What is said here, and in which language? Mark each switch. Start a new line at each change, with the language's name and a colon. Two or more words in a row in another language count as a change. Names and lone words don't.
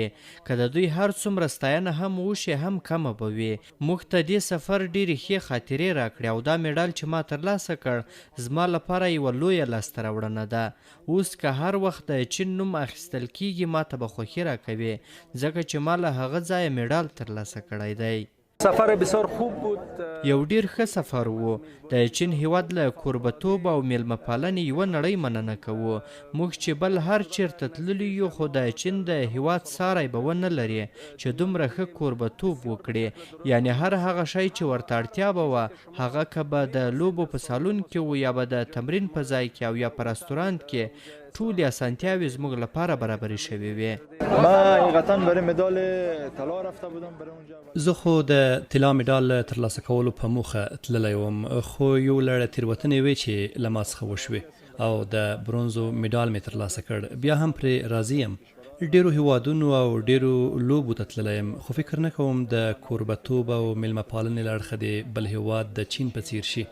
Pashto: که د دوی هر څومره ستاینه هم وشي هم کمه به وي. موږ ته دې سفر ډیرې ښې خاطرې راکړې او دا مډال چې ما ترلاسه کړ زما لپاره یوه لویه لاسته راوړنه ده. اوس که هر وخت د چین نوم اخیستل کیږي ما ته به خوښي راکوي ځکه چې ما له هغه ځایه مډال ترلاسه کړی دی.
Persian: سفر بسیار خوب بود.
Pashto: یو ډیر ښه سفر و. د چین هیواد له کوربتوب او میلمه پالنې یوه نړۍ مننه کوو. موږ چې بل هر چیرته تللي یو خو د چین د هیواد ساری به ونه لري چې دومره ښه کوربتوب وکړي. یعنی هر هغه شی چې ورته اړتیا به وه هغه که به د لوبو په سالون کې و یا به د تمرین په ځای کې او یا په رستورانت کې ټولې اسانتیاوې زموږ لپاره برابرې شوې وې.
Persian: ما حقیقتا برای مدال طلا رفته بودم برای اونجا.
Pashto: زه خو د طلا مډال ترلاسه کولو په موخه تللی وم، خو یو لړ تېروتنې وې چې له ما څخه وشوې او د برونزو مډال مې ترلاسه کړ. بیا هم پرې راضي یم. ډیرو هیوادونو او ډیرو لوبو ته تللی یم خو فکر نه کوم د کوربتوب او میلمه پالنې له اړخه د بل هیواد د چین په څیر شي.